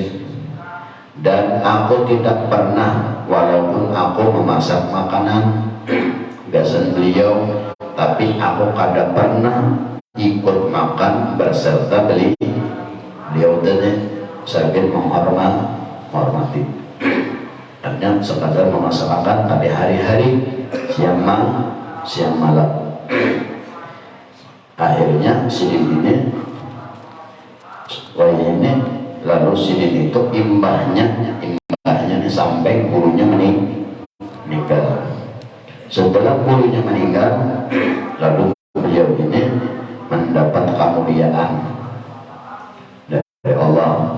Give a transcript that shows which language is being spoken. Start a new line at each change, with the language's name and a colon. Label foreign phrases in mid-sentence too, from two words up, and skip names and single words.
Indonesian: Dan aku tidak pernah, walaupun aku memasak makanan biasa beliau, tapi aku kadang pernah ikut makan berserta beliau tadi sambil menghormati. Hanya sekadar memasakkan pada hari-hari siang malam.
Banjar: Akhirnya sidin ini lalu sidin itu imbahnya sampai gurunya meninggal.
Indonesian: Setelah gurunya meninggal, lalu beliau ini mendapat kemuliaan dari Allah.